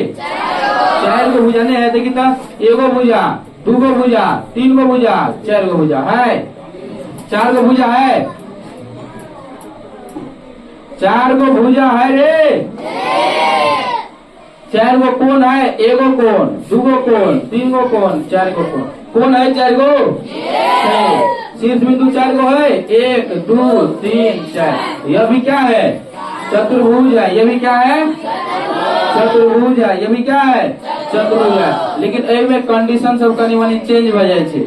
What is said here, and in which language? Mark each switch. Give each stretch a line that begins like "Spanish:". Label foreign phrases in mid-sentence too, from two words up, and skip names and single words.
Hindi: 4 गो भुजा नहीं है। देखिए तो एगो भुजा, 2 गो भुजा, 3 गो भुजा, 4 गो भुजा है। 4 गो भुजा है, 4 गो भुजा है रे। 4 गो कोण है, एगो कोण, 2 गो कोण, 3 गो कोण, 4 गो कोण। कोण है 4 गो? शीर्ष बिंदु 4 गो है, 1 2 3 4। यह भी क्या है? चतुर्भुज है। यह भी क्या है? चतुर्भुज है। यह भी क्या है? चतुर्भुज है।
Angika: लेकिन ए में कंडीशन सब कनी मनी चेंज हो जाए छे।